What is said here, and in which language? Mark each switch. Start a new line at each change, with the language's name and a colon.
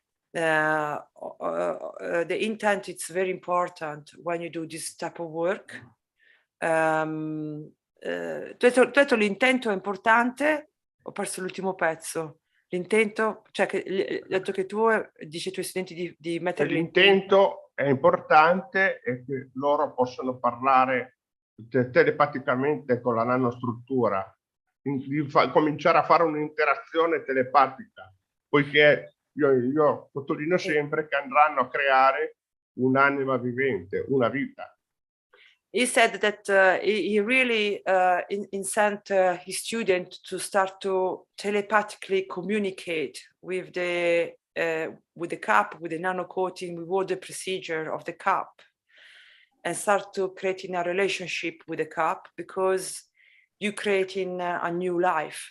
English: The intent is very important when you do this type of work.
Italian: Tu hai detto l'intento è importante, ho perso l'ultimo pezzo. L'intento, cioè che ho detto che tu dici ai tuoi studenti di mettere l'intento è importante e che loro possono parlare telepaticamente con la nanostruttura, di cominciare a fare un'interazione telepatica, poiché io sottolineo sempre che andranno a creare un'anima vivente, una vita.
English: He said that he really sent his student to start to telepathically communicate with the cup, with the nano coating, with all the procedure of the cup, and start to creating a relationship with the cup, because you're creating a new life.